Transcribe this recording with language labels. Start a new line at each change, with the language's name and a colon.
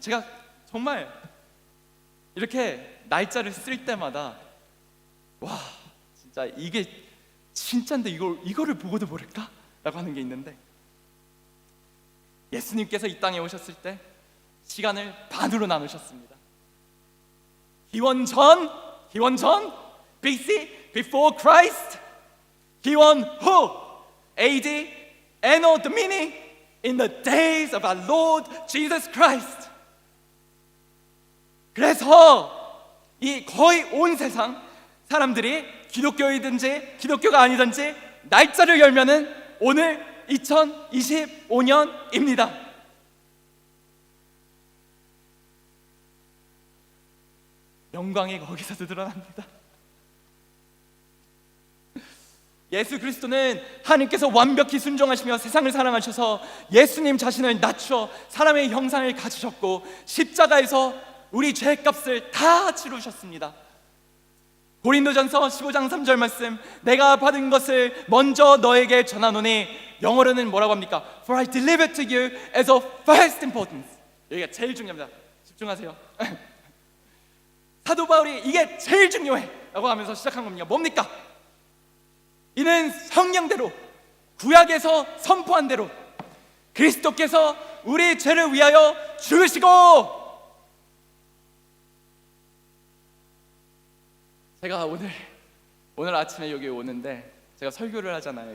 Korean: 제가 정말 이렇게 날짜를 쓸 때마다 와, 진짜 이게 진짜인데 이거를 보고도 모를까? 라고 하는 게 있는데, 예수님께서 이 땅에 오셨을 때 시간을 반으로 나누셨습니다. 기원전
English: BC, before Christ.
Korean: 기원 후
English: AD, Anno Domini, in the days of our Lord Jesus Christ.
Korean: 그래서 이 거의 온 세상 사람들이 기독교이든지 기독교가 아니든지 날짜를 열면은 오늘 2025년입니다. 영광이 거기서도 드러납니다. 예수 그리스도는 하나님께서 완벽히 순종하시며 세상을 사랑하셔서 예수님 자신을 낮추어 사람의 형상을 가지셨고 십자가에서 우리 죄값을 다 치르셨습니다. 고린도전서 15장 3절 말씀, 내가 받은 것을 먼저 너에게 전하노니, 영어로는 뭐라고 합니까?
English: For I delivered to you as of first importance.
Korean: 여기가 제일 중요합니다. 집중하세요. 사도 바울이 이게 제일 중요해 라고 하면서 시작한 겁니다. 뭡니까? 이는 성령대로 구약에서 선포한 대로 그리스도께서 우리 죄를 위하여 죽으시고, 제가 오늘 아침에 여기 오는데 제가 설교를 하잖아요.